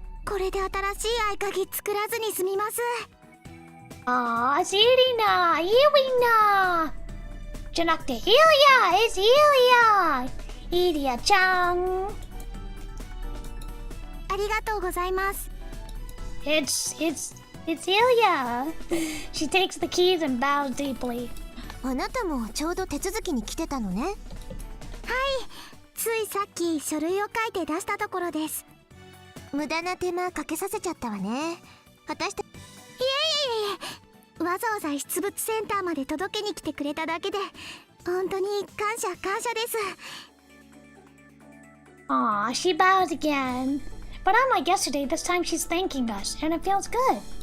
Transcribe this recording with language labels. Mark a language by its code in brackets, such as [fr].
[ja] これで新しい合鍵作らずに済みます。 [en] Aw, Sirina, Iwina. [ja] じゃなくて、 [en] Ilya! It's Ilya! イリアちゃん。 [ja] ありがとうございます。 [en] It's Ilya. She takes the keys and bows deeply. [ja] あなたもちょうど手続きに来てたのね。はい、ついさっき書類を書いて出したところです。無駄な手間かけさせちゃったわね。私たち、いえ、わざわざ出物センターまで届けに来てくれただけで本当に感謝です。 [en] Aw, she bows again. But unlike yesterday, this time she's thanking us, and it feels good.